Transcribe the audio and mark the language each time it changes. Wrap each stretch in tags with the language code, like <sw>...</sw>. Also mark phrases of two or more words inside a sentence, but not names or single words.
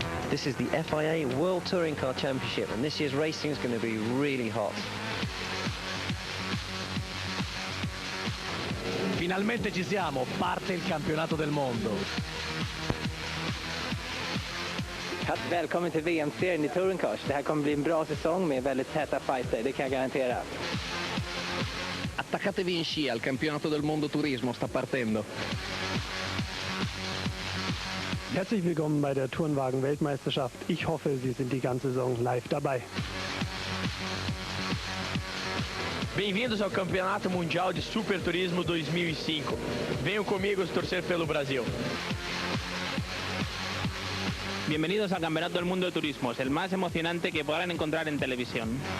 <en>This is the FIA World Touring Car Championship, and this year's racing is going to be really hot.</en> <it>Finalmente ci siamo, parte il campionato del mondo.</it> <sv>Välkommen till VM-serien i Touring Cars. Det här kommer bli en bra säsong med väldigt täta fighter, det kan jag garantera.</sv> <it>Attaccatevi in scia, il campionato del mondo turismo sta partendo.</it> <de>Herzlich willkommen bei der Tourenwagen-Weltmeisterschaft. Ich hoffe, Sie sind die ganze Saison live dabei.</de> <pt>Bem-vindos ao Campeonato Mundial de Superturismo 2005. Venham comigo torcer pelo Brasil.</pt> <es>Bienvenidos al Campeonato del Mundo de Turismos, el más emocionante que podrán encontrar en televisión.</es>